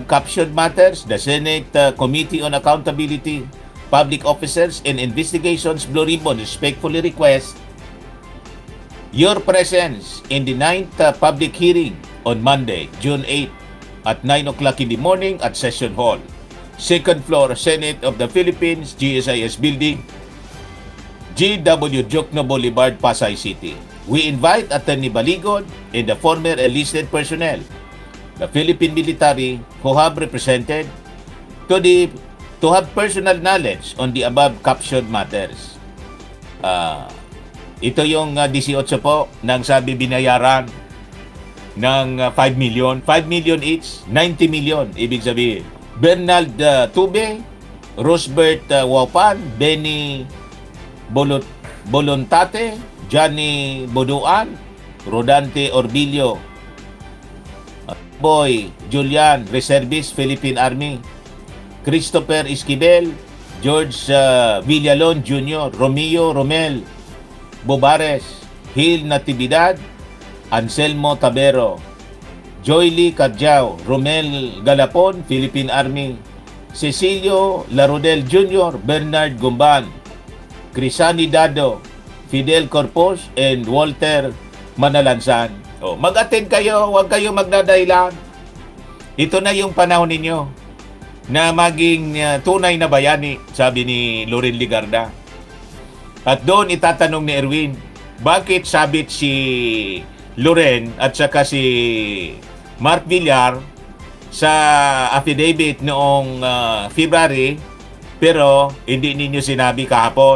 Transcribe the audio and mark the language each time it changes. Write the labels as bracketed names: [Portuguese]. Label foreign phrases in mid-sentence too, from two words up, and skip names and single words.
[English] captioned matters, the Senate Committee on Accountability, Public Officers, and Investigations Blue Ribbon respectfully request your presence in the 9th public hearing on Monday, June 8 at 9 o'clock in the morning at Session Hall, 2nd floor, Senate of the Philippines, GSIS Building, GW Jokno Boulevard, Pasay City. We invite Attorney Baligod and the former enlisted personnel, the Philippine military who have represented, to have personal knowledge on the above captioned matters. [Filipino] Ito yung 18 po ng sabi binayaran ng 5 million. 5 million each, 90 million ibig sabihin. Bernald Tube, Rosbert Wapan, Benny Bolontate, Johnny Boduan, Rodante Orbilio, Boy Julian, Reservist, Philippine Army, Christopher Esquivel, George Villalon Jr., Romeo Romel Bobares, Hil Natividad, Anselmo Tabero, Joyly Cadjao, Romel Galapon, Philippine Army, Cecilio Larodel Jr., Bernard Gumban, Crisani Dado, Fidel Corpus, and Walter Manalansan. Mag-attend kayo, huwag kayo magdadahilan. Ito na yung panahon ninyo na maging tunay na bayani, sabi ni Loren Ligarda. At doon itatanong ni Erwin, bakit sabit si Loren at saka si Mark Villar sa affidavit noong February, pero hindi ninyo sinabi kahapon.